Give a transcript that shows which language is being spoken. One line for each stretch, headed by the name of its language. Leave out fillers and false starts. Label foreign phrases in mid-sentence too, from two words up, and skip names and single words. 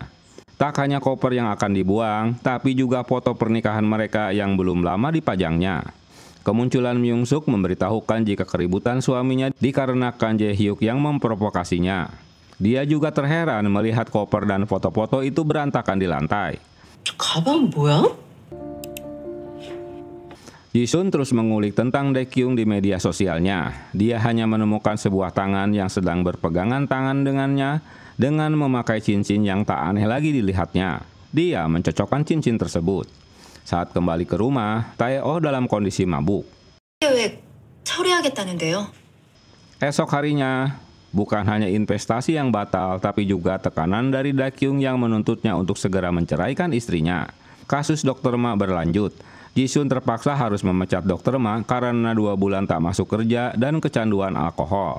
Indonesian: Tak hanya koper yang akan dibuang, tapi juga foto pernikahan mereka yang belum lama dipajangnya. Kemunculan Myung-suk memberitahukan jika keributan suaminya dikarenakan Jae-hyuk yang memprovokasinya. Dia juga terheran melihat koper dan foto-foto itu berantakan di lantai.
Korean: 가방 뭐야?
Indonesian: Jisun terus mengulik tentang Daekyung di media sosialnya. Dia hanya menemukan sebuah tangan yang sedang berpegangan tangan dengannya dengan memakai cincin yang tak aneh lagi dilihatnya. Dia mencocokkan cincin tersebut. Saat kembali ke rumah, Tae-oh dalam kondisi mabuk.
Korean: 계획 처리하겠다는데요.
Indonesian: Esok harinya, bukan hanya investasi yang batal, tapi juga tekanan dari Daekyung yang menuntutnya untuk segera menceraikan istrinya. Kasus Dr. Ma berlanjut. Jisun terpaksa harus memecat Dr. Ma karena 2 bulan tak masuk kerja dan kecanduan alkohol.